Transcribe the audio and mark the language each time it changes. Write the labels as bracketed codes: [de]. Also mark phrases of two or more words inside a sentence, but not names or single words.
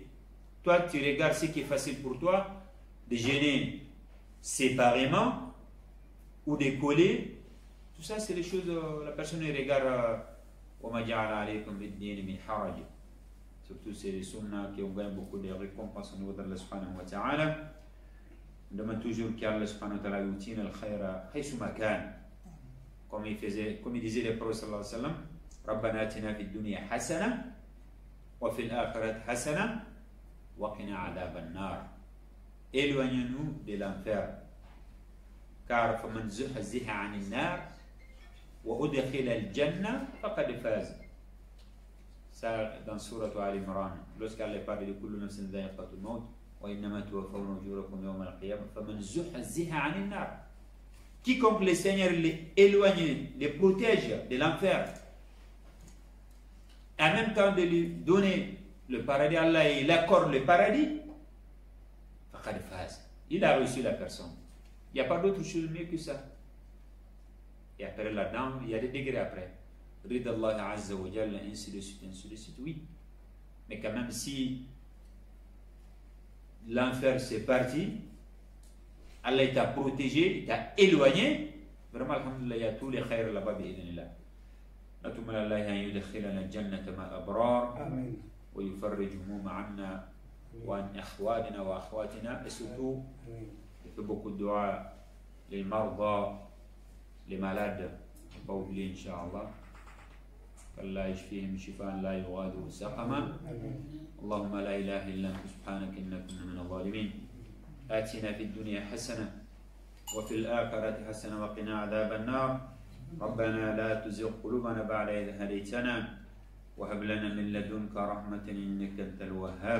[fr] Toi tu regardes ce qui est facile pour toi, de jeûner séparément ou de coller. Tout ça c'est les choses, la personne regarde surtout c'est les sunnahs qui ont gagné beaucoup de récompenses au niveau d'Allah [ar] سبحانه وتعالى. [fr] On demande toujours qu'Allah [ar] سبحانه وتعالى يؤتينا الخير حيث ما كان, [fr] comme il disait le prophète [ar] صلى الله عليه وسلم, ربنا آتنا في الدنيا حسنة وفي الآخرة حسنة وقنا عذاب النار. [fr] Éloignez-nous de l'enfer, car [ar] فمن زحزح عن النار وأدخل الجنة فقد فاز. [fr] Ça dans sourate Al-Imran, lorsqu'Allah parle de [ar] كل نفس ذائقة الموت وإنما توفون أجوركم يوم القيامة فمن زحزح عن النار. [fr] Quiconque le Seigneur les éloigne, les protège de l'enfer, en même temps de lui donner le paradis, Allah il accorde le paradis, [ar] فقد فاز. [fr] Il a reçu la personne. Il n'y a pas d'autre chose mieux que ça. Et après là-dedans, il y a des degrés après. [ar] رضا الله عز وجل, [fr] ainsi de suite, oui. Mais quand même, si l'enfer c'est parti, Allah t'a protégé, t'a éloigné, vraiment, alhamdulillah, il y a tous les khayrs là-bas, bi'idhnillah. [ar] نتمنى الله أن يدخلنا الجنة مع الأبرار ويفرج هموم عنا وعن إخواننا وأخواتنا. [fr] Et surtout, il fait beaucoup de dua les marda, les malades, pas oublier Inch'Allah. [ar] فالله يشفيهم شفاء لا يغادر سقما. اللهم لا إله إلا أنت سبحانك إنا كنا من الظالمين. آتنا في الدنيا حسنة وفي الآخرة حسنة وقنا عذاب النار. ربنا لا تزغ قلوبنا بعد إذ هديتنا وهب لنا من لدنك رحمة إنك أنت الوهاب.